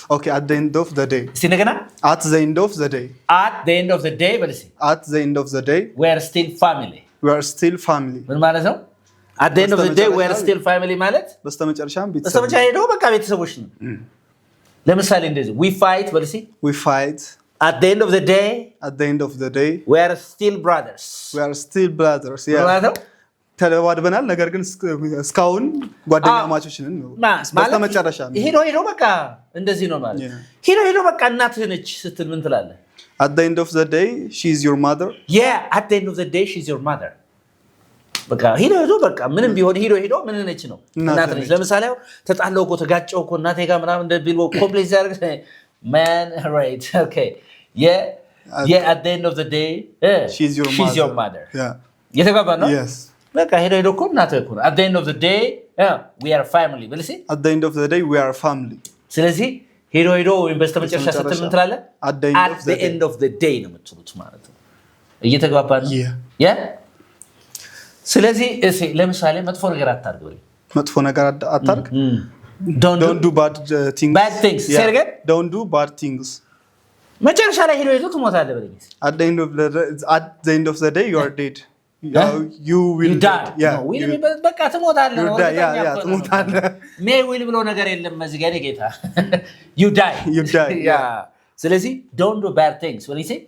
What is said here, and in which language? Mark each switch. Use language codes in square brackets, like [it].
[en] okay at the end of the day [am] እስቲ ነገና [en] at the end of the day at the end of the day በልሲ at the end of the day we are still family [am] ምን ማለት ነው [en] at the end of the day we are still family ማለት [am] በስተመጨረሻም በስተመጨረሻ ሄዶ በቃ ቤተሰቦች ነው ለምሳሌ እንደዚህ [en] we fight [am] በልሲ [en] we fight at the end of the day we are still brothers [am] yeah ተለዋድበናል ነገር ግን እስካሁን ጓደኛ ማቾች ነን በስተመጨረሻ ሄዶ በቃ እንደዚህ ነው ማለት ሄዶ በቃ እናትህ ነች ስትል ምን ትላለህ [en] at the end of the day she is your mother yeah at the end of the day she is your mother በቃ ሄዶ በቃ ምንም ቢሆን ሄዶ ምን ነች ነው እናትህ ነች ለምሳሌ ተጣለው እኮ ተጋጨው እኮ እናቴ ጋር ምናምን እንደቢል ኮምፕሌክስ ያርግ man right okay yeah at the end of the day she is your mother yeah [am] የተጋባ ነው [en] yes [am] በቃ ሄዶ እኮ እናትህ እኮ [en] at the end of the day we are family [am] በልሲ [en] at the end of the day we are family [am] ስለዚህ ሄዶ ወይም በስተመጨረሻ ስትል ምን ትላለህ [en] at the end of the day [am] ነው የምትሉት ማለት ነው እየተግባባን ነው ያ ስለዚህ ለምሳሌ መጥፎ ነገር አታርግ ወይ መጥፎ ነገር አታርግ [en] don't do bad things say again don't do bad things [am] መጨረሻ ላይ ሄዶ ትሞታለህ በለኝ [en] at the end of the day you are dead you will die yeah [am] በቃ ትሞታለህ ነው ትሞታለህ [en] may will [am] ብሎ ነገር የለም መዝገኔ ጌታ [en] you die yeah ስለዚህ don't do bad things what do you say